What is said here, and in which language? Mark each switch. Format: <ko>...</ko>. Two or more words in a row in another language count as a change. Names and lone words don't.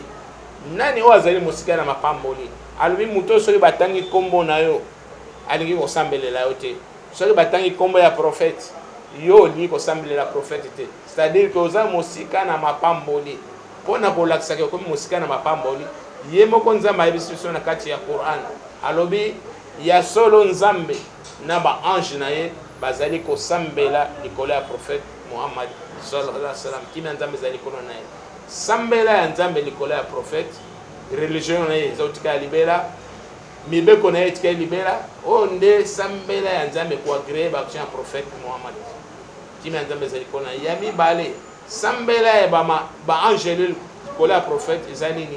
<ln>Nani oyo azali mosika na mapamboli? Alobi moto soki batangi kombo na yo alingi kosambelela yo te, soki batangi kombo ya prophète yo olingi kosambelela prophète te.</ln> <fr>C'est-à-dire que</fr> <ln>oza mosika na mapamboli mpona kolakisaka okomi mosika na mapamboli. Ye moko nzambe ayebisi biso na kati ya Quran alobi ya solo nzambe na baange na ye bazali kosambela likolo ya prophète Muhammad</ln> <ar>صلى الله عليه وسلم.</ar> <ln>Kimi nzambe ezali likolo na ye sambela ya nzambe likolo ya prophète. Religion na ye ezotika libela mibeko na ye etika libela oyo nde sambela ya nzambe koagree baction ya prophète Muhammad. Kimi ya nzambe ezali likolo na ye ya mibale sambela ya baangele likolo ya prophète eza nini?</ln>